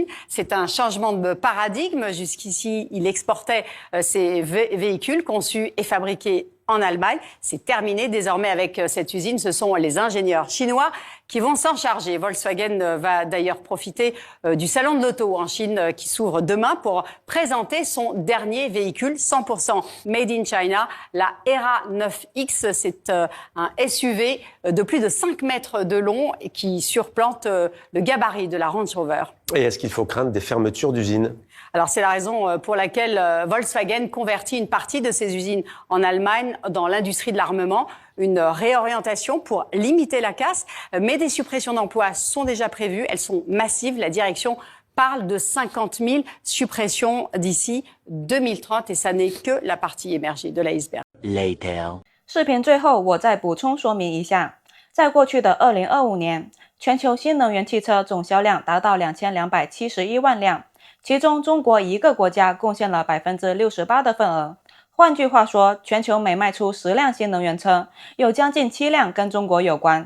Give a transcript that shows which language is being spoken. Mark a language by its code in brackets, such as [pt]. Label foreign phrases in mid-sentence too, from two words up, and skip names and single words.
[fr] C'est un changement de paradigme. Jusqu'ici, il exportait ses véhicules conçus et fabriqués en Allemagne. C'est terminé désormais avec cette usine. Ce sont les ingénieurs chinois qui vont s'en charger. Volkswagen va d'ailleurs profiter du salon de l'auto en Chine qui s'ouvre demain pour présenter son dernier véhicule 100% [en] made in China, [fr] la ERA 9X. C'est un SUV de plus de 5 mètres de long et qui surplante le gabarit de la Range Rover. Et est-ce qu'il faut craindre des fermetures d'usines? Alors c'est la raison pour laquelle Volkswagen convertit une partie de ses usines en Allemagne dans l'industrie de l'armement. Une réorientation pour limiter la casse, mais des suppressions d'emplois sont déjà prévues. Elles sont massives. La direction parle de 50 000 suppressions d'ici 2030 et ça n'est que la partie émergée de l'iceberg. Later. [zh] 视频最后我再补充说明一下，在过去的2025年，全球新能源汽车总销量达到2271万辆。其中中国一个国家贡献了 68% 的份额。换句话说，全球每卖出10辆新能源车，有将近7辆跟中国有关。